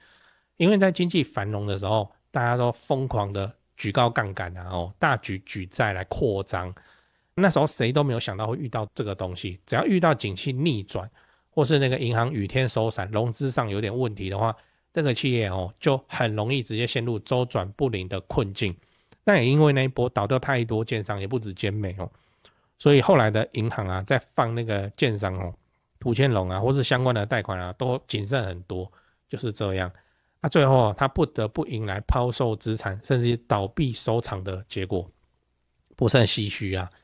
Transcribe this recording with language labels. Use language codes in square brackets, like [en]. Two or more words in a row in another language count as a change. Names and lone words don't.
[zh] 因為在經濟繁榮的時候，大家都瘋狂的舉高槓桿大舉舉債來擴張。那時候誰都沒有想到會遇到這個東西，只要遇到景氣逆轉，或是那個銀行雨天收傘，融資上有點問題的話，這個企業就很容易直接陷入周轉不靈的困境。但也因為那一波倒掉太多建商，也不止尖美所以後來的銀行啊，在放那個建商土建融啊，或是相關的貸款啊，都謹慎很多，就是這樣。最後他不得不迎來拋售資產，甚至倒閉收場的結果，不是很唏噓啊！